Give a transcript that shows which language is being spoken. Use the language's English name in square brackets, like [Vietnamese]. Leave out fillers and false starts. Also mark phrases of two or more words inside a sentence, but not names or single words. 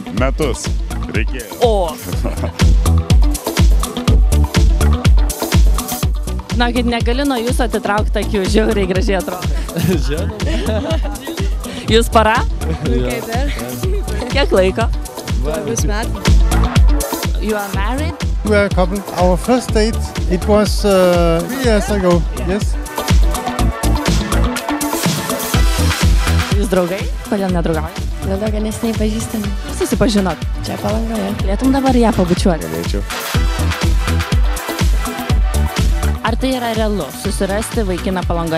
[Lithuanian] Metus. Reikėjo. O! Na, kad negali nuo jūsų atitraukti akių, žiauriai gražiai atrodo. Žinoma. Jūs para? Kaip ir? Kiek laiko? Bus metų. [English] You are married? We are a couple. Our first date, it was 3 years ago, yes. [Lithuanian] Jūs draugai? Kodėl nedraugauji? Dėl to, kad neseniai pažįstami. Susipažinot. Čia Palangoje. Galėtum dabar ją pabučiuoti? Galėčiau. Ar tai yra realu, susirasti vaikiną Palangoje?